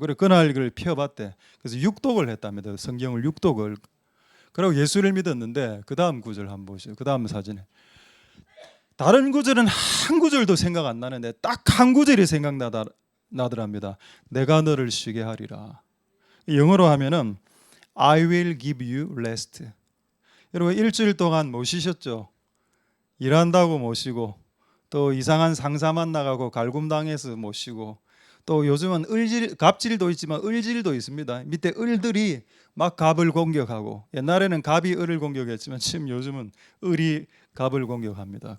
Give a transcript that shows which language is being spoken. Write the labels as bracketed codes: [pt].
[ko] 그래 그날 그걸 펴봤대. 그래서 육독을 했답니다. 성경을 육독을. 그리고 예수를 믿었는데 그 다음 구절 한번 보시죠. 그 다음 사진에 다른 구절은 한 구절도 생각 안 나는데 딱 한 구절이 생각나더랍니다. 내가 너를 쉬게 하리라. 영어로 하면은 [en] I will give you rest. [ko] 여러분 일주일 동안 뭐 쉬셨죠? 일한다고 못 쉬고 또 이상한 상사 만나가고 갈굼당해서 못 쉬고 또 요즘은 갑질도 있지만 을질도 있습니다. 밑에 을들이 막 갑을 공격하고 옛날에는 갑이 을을 공격했지만 지금 요즘은 을이 갑을 공격합니다.